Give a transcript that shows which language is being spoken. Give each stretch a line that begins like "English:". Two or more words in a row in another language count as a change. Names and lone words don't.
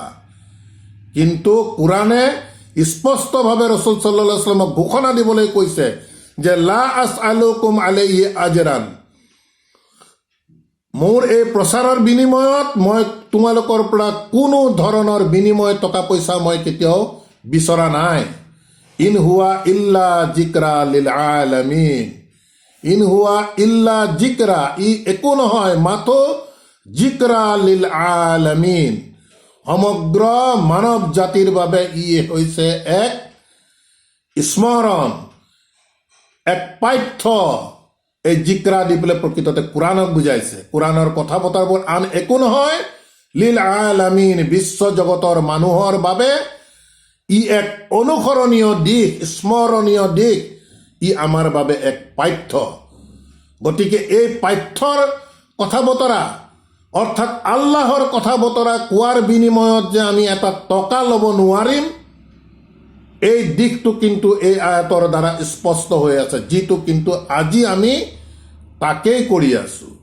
Assamese: কিন্তু কোৰাণে স্পষ্টভাৱে ৰসুল
Arabic: صلى الله عليه وسلم
Assamese: ঘোষণা দিবলৈ কৈছে যে
Arabic: لا أسألكم عليه أجرا,
Assamese: মোৰ এই প্ৰচাৰৰ বিনিময়ত মই তোমালোকৰ পৰা কোনো ধৰণৰ বিনিময় টকা পইচা মই কেতিয়াও বিচৰা নাই।
Arabic: إن هو إلا ذكر للعالمين إن هو إلا ذكر,
Assamese: ই একো নহয় মাথো
Arabic: ذكر للعالمين,
Assamese: সমগ্ৰ মানৱ জাতিৰ বাবে ই হৈছে এক স্মৰণ, এক পাঠ্য। এই জিকৰা দি পেলাই প্ৰকৃততে কোৰাণক বুজাইছে। কোৰাণৰ কথা বতৰাবোৰ আন একো নহয়,
Arabic: للعالمين,
Assamese: বিশ্ব জগতৰ মানুহৰ বাবে ই এক অনুসৰণীয় দিশ, স্মৰণীয় দিশ, ই আমাৰ বাবে এক পাঠ্য। গতিকে এই পাঠ্যৰ কথা বতৰা অৰ্থাৎ আল্লাহৰ কথা বতৰা কোৱাৰ বিনিময়ত যে আমি এটা টকা ল'ব নোৱাৰিম, এই দিশটো কিন্তু এই আয়াতৰ দ্বাৰা স্পষ্ট হৈ আছে, যিটো কিন্তু আজি আমি তাকেই কৰি আছো।